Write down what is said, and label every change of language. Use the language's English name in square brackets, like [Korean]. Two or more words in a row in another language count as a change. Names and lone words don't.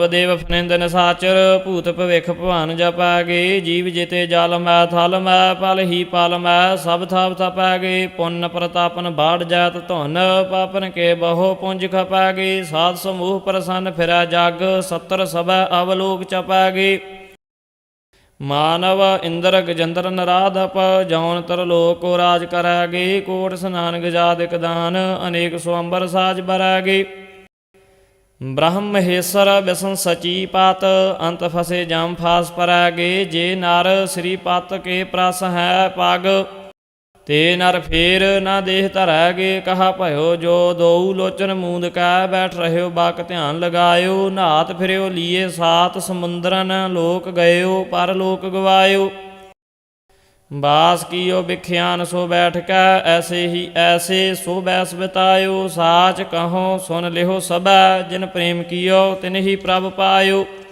[Braj] ਦੇਵ ਫਨਿੰਦ ਨਿਸਾਚਰ ਭੂਤ ਭਵਿਖ ਭਵਾਨ ਜਪਾਗੇ ਜੀਵ ਜਿਤੇ ਜਲ ਮੈ ਥਲ ਮੈ ਪਲ ਹੀ ਪਲ ਮੈ ਸਭ ਥਾਪ ਥਪਾਗੇ ਪੁੰਨ ਪ੍ਰਤਾਪਨ ਬਾੜ ਜਾਤ ਧੁਨ ਪਾਪਨ ਕੇ ਬਹੁ ਪੁੰਜ ਖਪਾਗੇ ਸਾਧ ਸਮੂਹ ਪ੍ਰਸੰਨ ਫਿਰੈ ਜਗ 70 ਸਭੈ ਅਵਲੋਕ ਚਪਾਗੇ ਮਾਨਵ ਇੰਦਰ ਗਜੰਦਰ ਨਰਾਧਪ ਜੌਨ ਤਰਲੋਕ ਕੋ ਰਾਜ ਕਰਾਗੇ ਕੋਟ ਸਨਾਨ ਗਜਾਦਿਕ ਦਾਨ ਅਨੇਕ ਸਵੰਬਰ ਸਾਜ ਬਰਾਗੇ ब्रह्म महेश्वर बिसन सची पात अंत फसे जाम फास परागे जे नर श्री पत के प्रस है पग ते नर फेर न देह धरागे कहा भयो जो दो लोचन मूंद कै बैठ रहे बाक ध्यान लगायो नहात फिरो लिए सात समुंदरन लोक गयो पर लोक गवायो बास कियो बिख्यान सो बैठ कै ऐसे ही ऐसे सो बैस बितायो साच कहो सुन लिहो सबै जिन प्रेम कियो तिन ही प्रभ पायो